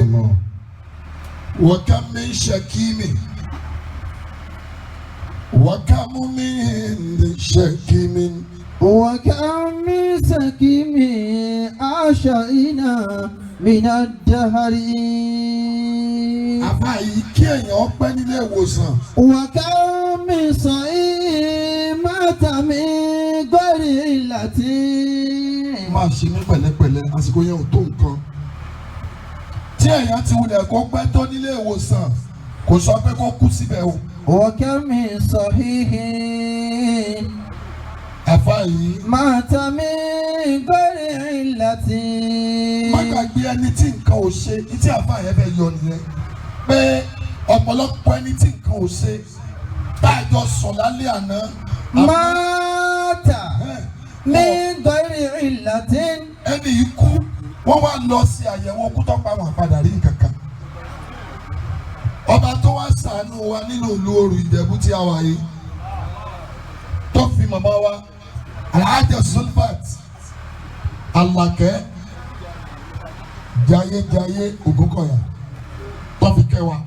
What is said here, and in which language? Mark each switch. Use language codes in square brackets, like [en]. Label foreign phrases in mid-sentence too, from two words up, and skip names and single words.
[yo] wọ́ká mi ń ṣèkímì wọ́ká mú mi ń ṣèkímì. [ar] وكم من سكيم عاشينا من الدهر. [yo] Àbá yìí kí èèyàn pẹ́ nílé ìwòsàn. [ar] وكم من صحيح مات من غير علة. [yo] Máa ṣe ní pẹ̀lẹ́pẹ̀lẹ́ àsìkò yẹn ò tó nǹkan. Tí èèyàn ti wulẹ̀ kó pẹ́ tó nílé ìwòsàn kò sọ pé kó kú síbẹ̀ o. [ar] وكم من صحيح [yo] Àbá yìí. [ar] مات من غير علة. [yo] Má gbàgbé ẹni tí nǹkan ò ṣe ní tí àbá yẹn fẹ́ yọ nìyẹn. Pé ọ̀pọ̀lọpọ̀ ẹni tí nǹkan ò ṣe tá a jọ sùn lálẹ́ àná. [ar] مات من غير علة. [yo] Ẹni yìí kú wọ́n wá lọ sí àyẹ̀wò kú tó pa wọn padà rí kankan. Ọba tó wá ṣàánú wa nínú ìlú Òru Ìjẹ̀bú tí a wà yìí tó fi màmá wa Alhaja Sulfat Alakẹ́ Jayéjayé Ògúnkọ̀yà tó fi kẹ́ wa.